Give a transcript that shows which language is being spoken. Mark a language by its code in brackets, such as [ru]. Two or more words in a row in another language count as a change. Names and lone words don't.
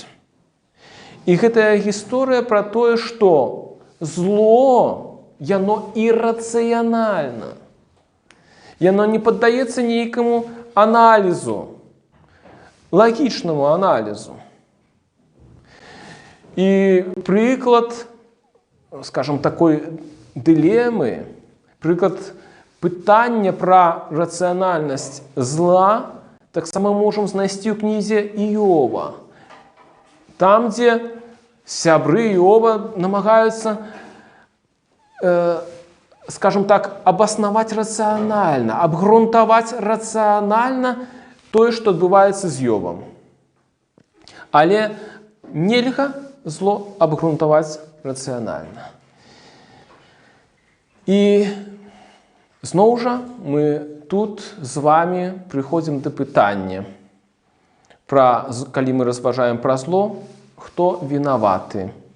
[be] І гэтая гісторыя пра тое, што зло, яно іррацыянальна. Яно не паддаецца нейкаму аналізу, лагічнаму аналізу. І прыклад [ru] скажем, такой дилеммы, [uk] приклад питання про раціональність зла, так само можемо знайти у книзі Іова. Там, де сябры Іова намагаються, [ru] скажем так, обосновать [uk] раціонально, обґрунтовать раціонально [be] тое, што адбываецца з Іовам. Але нельга зло обґрунтовать раціонально. І зноў жа мы тут з вами прыходзім да пытання, калі мы разважаем пра зло, хто вінаваты